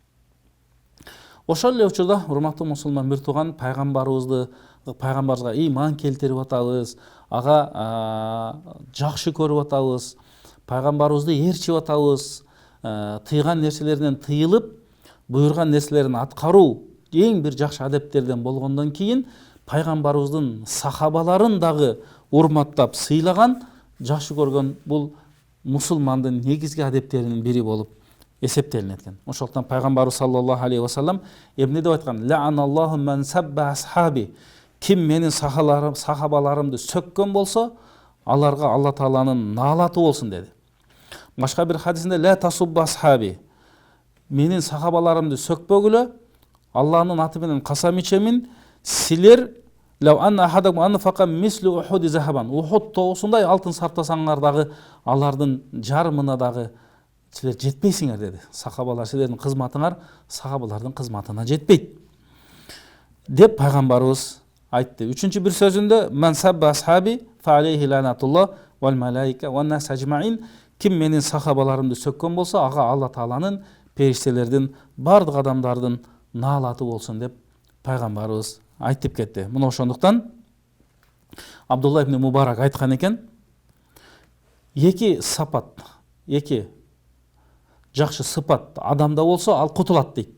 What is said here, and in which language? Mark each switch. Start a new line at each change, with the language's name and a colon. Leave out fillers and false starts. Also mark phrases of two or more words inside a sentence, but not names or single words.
Kyrgyz: Ошол эле учурда, урматтуу мусулман бир тууган, пайгамбарыбызга ыйман келтирип атабыз, ага жакшы көрүп атабыз, пайгамбарыбызды ээрчип атабыз, тыйган нерселерден тыйылып, буйрган нерселерин аткаруу эң бир жакшы адептерден болгондон кийин пайгамбарыбыздын сахабаларын дагы урматтап сыйлаган, жакшы көргөн бул мусулмандын негизги адептеринин бири болуп эсептелинет экен. Ошондуктан пайгамбарыбыз
Arabic: صلى الله عليه وسلم
Kyrgyz: эмне деп айткан?
Arabic: لعن الله من سب أصحابي.
Kyrgyz: Ким менин сахабаларымды сөккөн болсо, аларга Алла Тааланын наалаты болсун деди. Башка бир хадисинде
Arabic: لا تسبوا أصحابي.
Kyrgyz: Менин сахабаларымды сөкпөгүлө, Алланын аты менен касам ичемин, силер
Arabic: لو أن أحدكم أنفق مثل أحد ذهبا.
Kyrgyz: Ухуд тоосундай алтын сарптасаңар дагы алардын жарымына дагы силер жетпейсиңер деди. Сахабалар, силердин кызматыңар сахабалардын кызматына жетпейт деп пайгамбарыбыз айтты. Үчүнчү бир сөзүндө
Arabic: من سب أصحابي فعليه لعنة الله والملائكة والناس أجمعين.
Kyrgyz: Ким менин сахабаларымды сөккөн болсо, ага Алла Тааланын, периштелердин, бардык адамдардын наалаты болсун деп пайгамбарыбыз айтып кетти. Мына ошондуктан Абдулла ибн Мубарак айткан экен, эки сапат, эки жакшы сыпат адамда болсо, ал кутулат дейт.